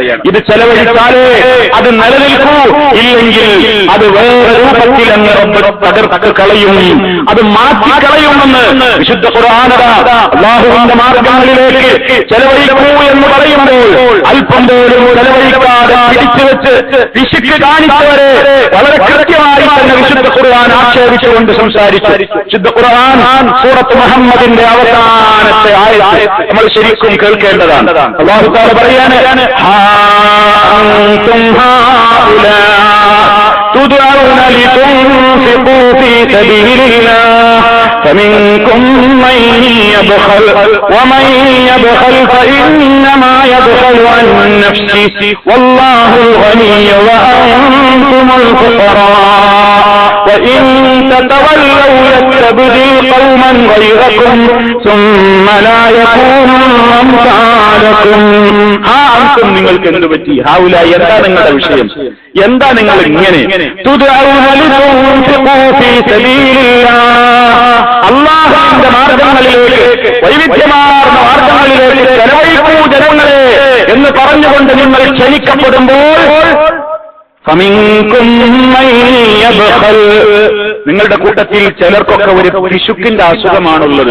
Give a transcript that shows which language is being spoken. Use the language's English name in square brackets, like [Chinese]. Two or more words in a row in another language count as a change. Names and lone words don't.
[Malayalam] ഇത് ചെലവഴിച്ചാലേ അത് നിലനിൽക്കൂ, ഇല്ലെങ്കിൽ അത് വേറെ രൂപത്തിൽ അങ്ങ് തകർത്ത് കളയും, അത് മാറ്റിക്കളയുമെന്ന് വിശുദ്ധ ഖുർആൻ അല്ലാഹുവിന്റെ മാർഗങ്ങളിലേക്ക് ചെലവഴിക്കൂ എന്ന് പറയുമ്പോൾ അല്പം പോലും ചെലവഴിക്കാതെ പിടിച്ചു വെച്ച് പിശുക്ക് കാണിച്ചവരെ വളരെ കൃത്യമായി തന്നെ വിശുദ്ധ ഖുർആൻ ആക്ഷേപിച്ചുകൊണ്ട് സംസാരിച്ചു. വിശുദ്ധ ഖുർആൻ സൂറത്ത് മുഹമ്മദിന്റെ അവസാനത്തെ ആയത്ത് നമ്മൾ ശരിക്കും കേൾക്കേണ്ടതാണ്. അല്ലാഹു തആല പറയാണ്, [Arabic] تدعون لتنفقوا في سبيل الله فمنكم من يبخل ومن يبخل فإنما يبخل عن نفسه والله الغني وأنتم الفقراء وإن تتولوا يستبدل قوما غيركم ثم لا يكونوا أمثالكم. [Malayalam] അർത്ഥം നിങ്ങൾക്ക് എന്ത് പറ്റി? ഹൗലായി എന്താ നിങ്ങളുടെ വിഷയം? എന്താ നിങ്ങൾ ഇങ്ങനെ? അല്ലാഹുവിന്റെ മാർഗങ്ങളിലേക്ക്, വൈവിധ്യമാർന്ന മാർഗങ്ങളിലേക്ക് ചെലവഴിക്കൂ ജനങ്ങളെ എന്ന് പറഞ്ഞുകൊണ്ട് നിങ്ങൾ ക്ഷണിക്കപ്പെടുമ്പോൾ നിങ്ങളുടെ കൂട്ടത്തിൽ ചിലർക്കൊക്കെ ഒരു പിശുക്കിന്റെ അസുഖമാണുള്ളത്.